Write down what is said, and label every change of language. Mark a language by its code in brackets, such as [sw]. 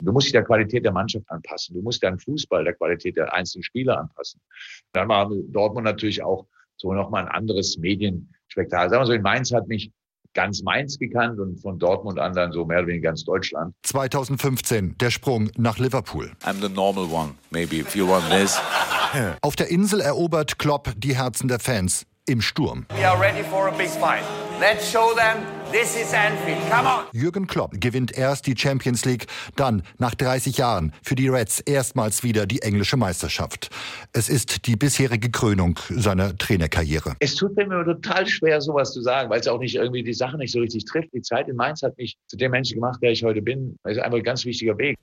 [de] Du musst dich der Qualität der Mannschaft anpassen. Du musst deinen Fußball der Qualität der einzelnen Spieler anpassen. Dann war Dortmund natürlich auch so nochmal ein anderes Medienspektakel. Sagen wir so, in Mainz hat mich ganz Mainz gekannt und von Dortmund an dann so mehr oder weniger ganz Deutschland. 2015, der Sprung nach Liverpool. [en] I'm the normal one, maybe, if you want this. [de] Auf der Insel erobert Klopp die Herzen der Fans. Im Sturm. [en] We are ready for a big fight. Let's show them this is Anfield. Come on. [de] Jürgen Klopp gewinnt erst die Champions League, dann nach 30 Jahren für die Reds erstmals wieder die englische Meisterschaft. Es ist die bisherige Krönung seiner Trainerkarriere. Es tut mir immer total schwer, sowas zu sagen, weil es auch nicht irgendwie die Sache nicht so richtig trifft. Die Zeit in Mainz hat mich zu dem Menschen gemacht, der ich heute bin. Das ist einfach ein ganz wichtiger Weg.